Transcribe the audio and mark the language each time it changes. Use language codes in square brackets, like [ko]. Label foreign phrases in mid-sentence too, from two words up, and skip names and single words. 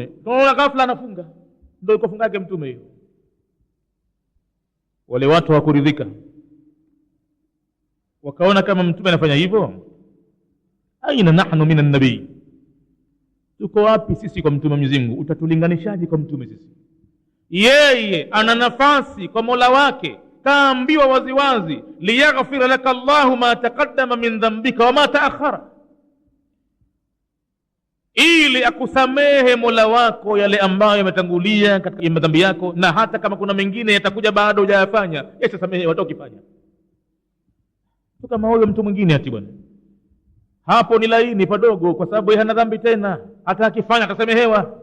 [sw] Tunaona ghafla anafunga, ndio iko funga yake mtume hiyo. Wale watu hawakuridhika, wakaona kama mtume anafanya hivyo, [ar] أين نحن من النبي, [sw] tuko wapi sisi kwa mtume Mwenyezi Mungu? Utatulinganishaje kwa mtume sisi? Yeye ana nafasi kwa Mola wake, kaambiwa waziwazi, [ar] ليغفر لك الله ما تقدم من ذنبك وما تأخر, [sw] ili akusamehe Mola wako yale ambayo yametangulia katika madhambi yako, na hata kama kuna mengine yatakuja baada hujayafanya, yasamehe watokifanya. Kama huyo mtu mwingine ati bwana, hapo ni laini padogo, kwa sababu hana dhambi tena, hata akifanya atasamehewa.